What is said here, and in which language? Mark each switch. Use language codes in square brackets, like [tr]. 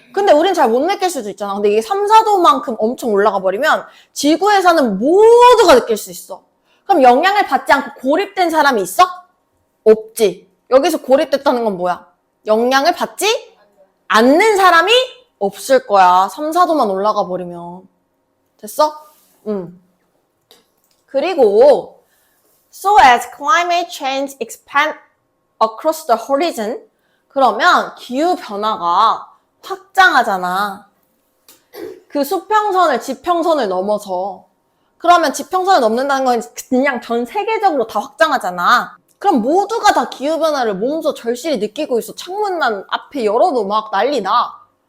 [ko] 근데 우린 잘 못 느낄 수도 있잖아. 근데 이게 3, 4도만큼 엄청 올라가 버리면 지구에 사는 모두가 느낄 수 있어. 그럼 영향을 받지 않고 고립된 사람이 있어? 없지. 여기서 고립됐다는 건 뭐야? 영향을 받지 않는 사람이 없을 거야. 3, 4도만 올라가 버리면. 됐어? [en] 그리고 so as climate change expand across the horizon 그러면 기후변화가 확장하잖아. [ko] 그 수평선을 지평선을 넘어서 그러면 지평선을 넘는다는 건 그냥 전 세계적으로 다 확장하잖아. 그럼 모두가 다 기후변화를 몸소 절실히 느끼고 있어. 창문만 앞에 열어도 막 난리 나.